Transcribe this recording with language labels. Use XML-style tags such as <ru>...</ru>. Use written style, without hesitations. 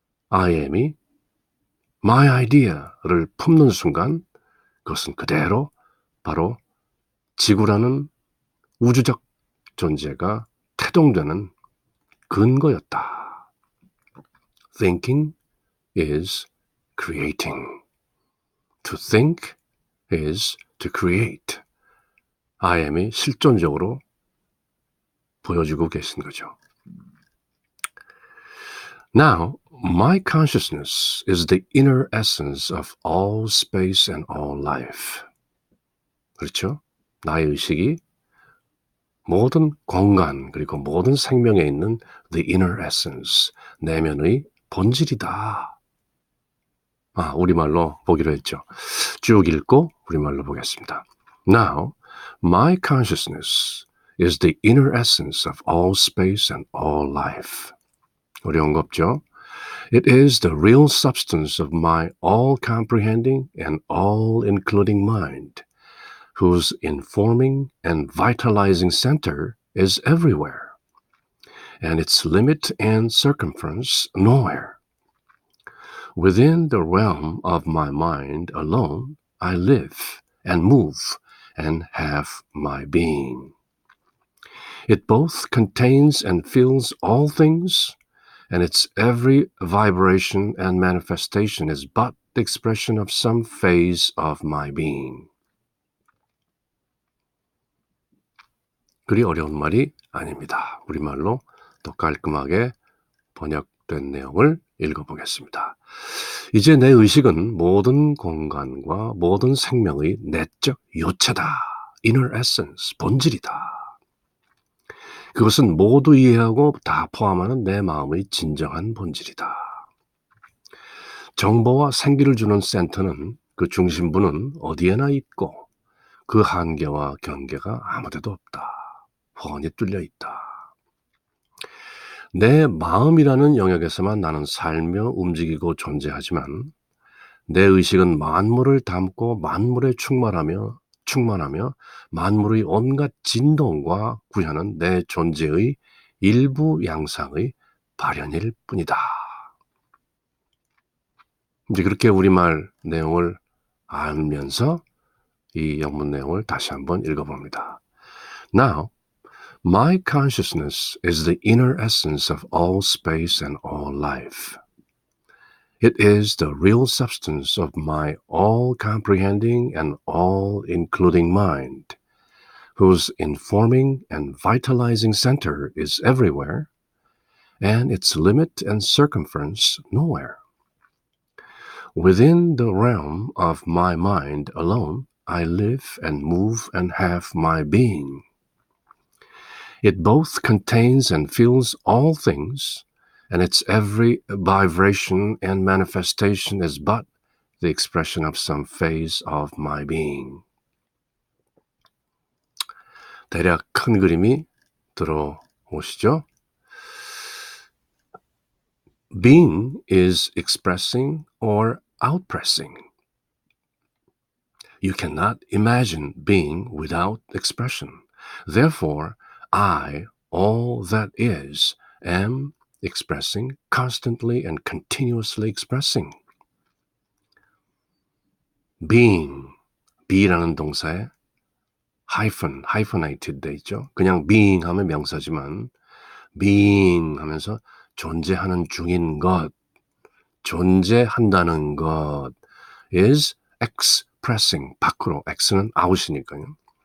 <ko>I am이</ko> <en>my idea</en> <ko>를 품는 순간 그것은 그대로 바로 지구라는 우주적 존재가 태동되는 근거였다.</ko> <en>Thinking is creating. To think is to create.</en> <ko>I am이 실존적으로 보여주고 계신 거죠.</ko> <en>Now, my consciousness is the inner essence of all space and all life.</en> <ko>그렇죠? 나의 의식이 모든 공간 그리고 모든 생명에 있는</ko> <en>the inner essence,</en> <ko>내면의 본질이다. 우리말로 보기로 했죠. 쭉 읽고 우리말로 보겠습니다.</ko> <en>Now, my consciousness is the inner essence of all space and all life.</en> <ko>어려운 거 없죠?</ko> <en>It is the real substance of my all-comprehending and all-including mind, whose informing and vitalizing center is everywhere, and its limit and circumference nowhere. Within the realm of my mind alone, I live and move and have my being. It both contains and fills all things, and its every vibration and manifestation is but the expression of some phase of my being.</en> <ko>그리 어려운 말이 아닙니다. 우리말로 또 깔끔하게 번역된 내용을 읽어보겠습니다. 이제 내 의식은 모든 공간과 모든 생명의 내적 요체다.</ko> <en>inner essence,</en> <ko>본질이다. 그것은 모두 이해하고 다 포함하는 내 마음의 진정한 본질이다. 정보와 생기를 주는 센터는 그 중심부는 어디에나 있고 그 한계와 경계가 아무데도 없다. 훤히 뚫려 있다. 내 마음이라는 영역에서만 나는 살며 움직이고 존재하지만 내 의식은 만물을 담고 만물에 충만하며 만물의 온갖 진동과 구현은 내 존재의 일부 양상의 발현일 뿐이다. 이제 그렇게 우리말 내용을 알면서 이 영문 내용을 다시 한번 읽어봅니다.</ko> <en>Now, my consciousness is the inner essence of all space and all life. It is the real substance of my all-comprehending and all-including mind, whose informing and vitalizing center is everywhere, and its limit and circumference nowhere. Within the realm of my mind alone, I live and move and have my being. It both contains and fills all things, and its every vibration and manifestation is but the expression of some phase of my being.</en> <ko>대략 큰 그림이 들어오시죠?</ko> <en>Being is expressing or outpressing. You cannot imagine being without expression. Therefore, I, all that is, am expressing, constantly and continuously expressing.</en> <ko>being, be라는 동사에 hyphenated 돼 있죠. 그냥 being 하면 명사지만 being 하면서 존재하는 중인 것, 존재한다는 것</ko> <en>is expressing,</en> <ko>밖으로, x는 out이니까요.</ko>